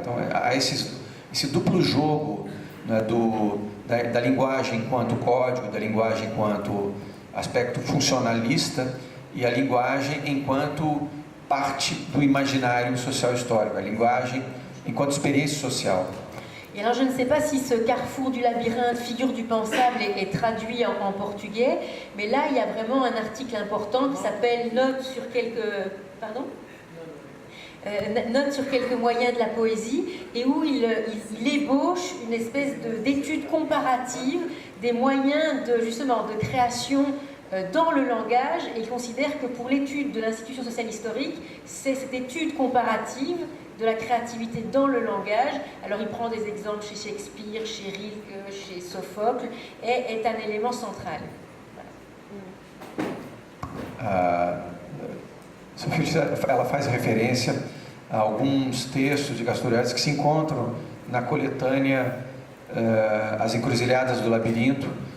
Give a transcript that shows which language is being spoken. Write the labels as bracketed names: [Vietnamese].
[Portuguese] Então, há esse duplo jogo, né, da linguagem enquanto código, da linguagem enquanto aspecto funcionalista, e a linguagem enquanto parte do imaginário social histórico, a linguagem enquanto experiência social. [French] Et alors je ne sais pas si ce carrefour du labyrinthe, figure du pensable, est traduit en portugais, mais là il y a vraiment un article important qui s'appelle Notes sur quelques... Pardon ? Notes sur quelques moyens de la poésie, et où il ébauche une espèce d'étude comparative des moyens de création dans le langage, et il considère que pour l'étude de l'institution sociale historique, c'est cette étude comparative de la créativité dans le langage. Alors il prend des exemples chez Shakespeare, chez Rilke, chez Sophocle, et est un élément central. Voilà. [Portuguese] ela faz referência a alguns textos de Castoriadis que se encontram na coletânea As Encruzilhadas do Labirinto.